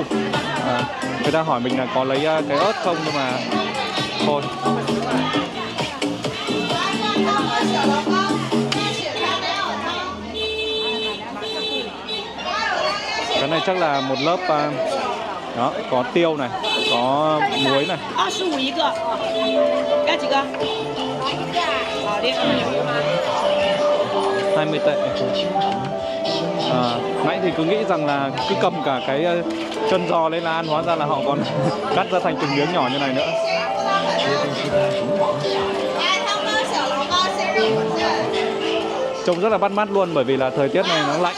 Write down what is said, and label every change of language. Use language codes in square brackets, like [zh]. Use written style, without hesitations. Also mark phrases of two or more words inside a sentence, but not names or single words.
[vi] Người ta hỏi mình là có lấy cái ớt không, nhưng mà thôi. Cái này chắc là một lớp đó, có tiêu này, có muối này. [zh] 25 一个，要几个？好的。 [vi] 20 tệ. Nãy thì cứ nghĩ rằng là cứ cầm cả cái chân giò lên là ăn, hóa ra là họ còn cắt ra thành từng miếng nhỏ như này nữa. Trông rất là bắt mắt luôn, bởi vì là thời tiết này nó lạnh.